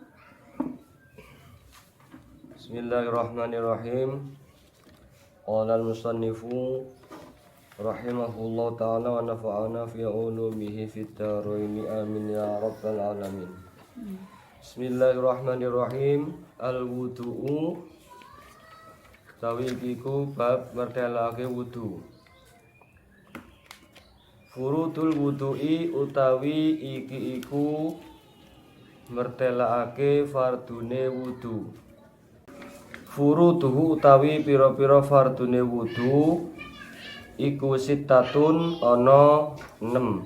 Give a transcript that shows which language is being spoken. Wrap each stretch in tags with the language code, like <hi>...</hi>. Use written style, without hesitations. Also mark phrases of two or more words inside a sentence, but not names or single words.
<ar>بسم الله الرحمن الرحيم. قال المصنف رحمه الله تعالى ونفعنا في علومه في الدارين آمين يا رب العالمين. بسم الله الرحمن الرحيم.</ar> <jv>Al-wudu'u utawi iku bab mertelake wudu.</jv> <ar>فروض الوضوء</ar> <jv>utawi iki iku mertelake fardune wudu. Furuduhu utawi pira-pira fardune wudu iku sitatun ana 6.</jv>